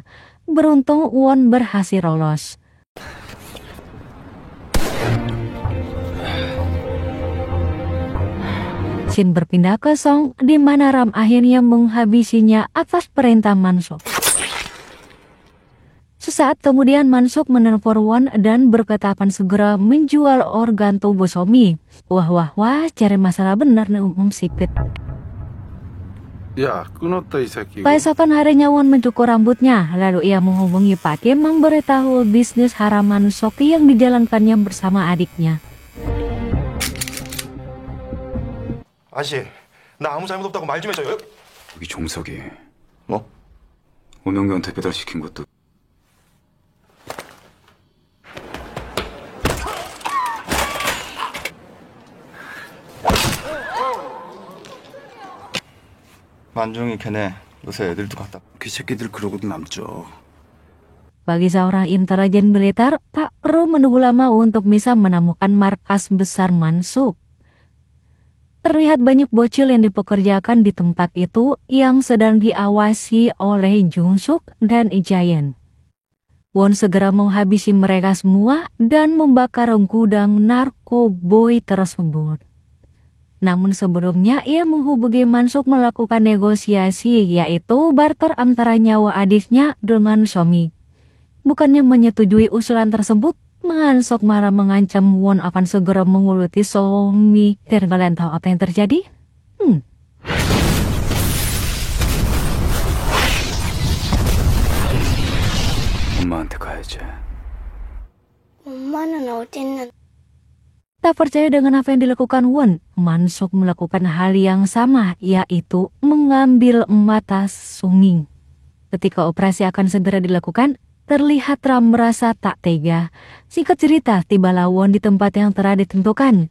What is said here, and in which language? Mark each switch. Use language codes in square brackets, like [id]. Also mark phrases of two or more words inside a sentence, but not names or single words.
[id] Beruntung Won berhasil lolos. Shin berpindah ke Song, di mana Ram akhirnya menghabisinya atas perintah Mansok. Sesaat kemudian Mansok menelpon Won dan berkata akan segera menjual organ tubuh suami. Wah, cari masalah benar nih sipit. [ko] 야, 끊었다 이 새끼. [id] Keesokan harinya Won mencukur rambutnya, lalu ia menghubungi Pak Kim memberitahu bisnis haram Mansok yang dijalankannya bersama adiknya. [ko] 아저씨, 나 아무 잘못 없다고 말 좀 해줘요. 여기 종석이 뭐? 오명규한테 배달시킨 것도 만중이 걔네 요새 애들도 갖다. 그 새끼들 그러고도 남죠. [id] Bagi seorang intelijen militer, tak perlu menunggu lama untuk bisa menemukan markas besar Mansok. Terlihat banyak bocil yang dipekerjakan di tempat itu yang sedang diawasi oleh Jung-suk dan Jayan. Won segera menghabisi mereka semua dan membakar gudang narkoboy tersebut. Namun sebelumnya ia menghubungi Mansok melakukan negosiasi, yaitu barter antara nyawa adiknya dengan suami. Bukannya menyetujui usulan tersebut, Mansok malah mengancam Won akan segera menguluti suami. Dan kalian tahu apa yang terjadi? [ko] 엄마한테 가야지. 엄마는 어디 있는? [id] Tak percaya dengan apa yang dilakukan Won, Mansok melakukan hal yang sama, yaitu mengambil mata Sunging. Ketika operasi akan segera dilakukan, terlihat Ram merasa tak tega. Singkat cerita, tibalah Won di tempat yang telah ditentukan.